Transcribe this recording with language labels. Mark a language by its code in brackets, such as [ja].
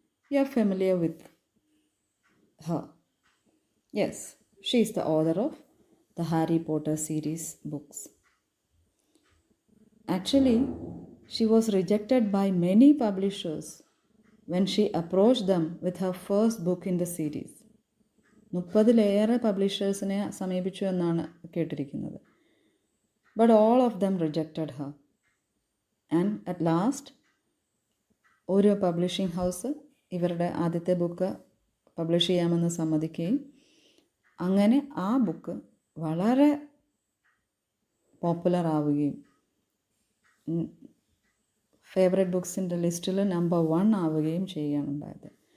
[en] You're familiar with her. Yes, she is the author of the Harry Potter series books. Actually, she was rejected by many publishers when she approached them with her first book in the series. [ml] 30-ലേറെ പബ്ലിഷേഴ്സിനെ സമീപിച്ചു എന്നാണ് കേട്ടിരിക്കുന്നത്. [en] But all of them rejected her. And at last, [ml] ഒരു publishing house ഇവരുടെ ആദ്യത്തെ book publish ചെയ്യാമെന്ന് സമ്മതിക്കുകയും അങ്ങനെ ആ book വളരെ പോപ്പുലർ ആവുകയും ഫേവറേറ്റ് ബുക്സിൻ്റെ ലിസ്റ്റിൽ നമ്പർ 1 ആവുകയും ചെയ്യുകയാണ് ഉണ്ടായത്.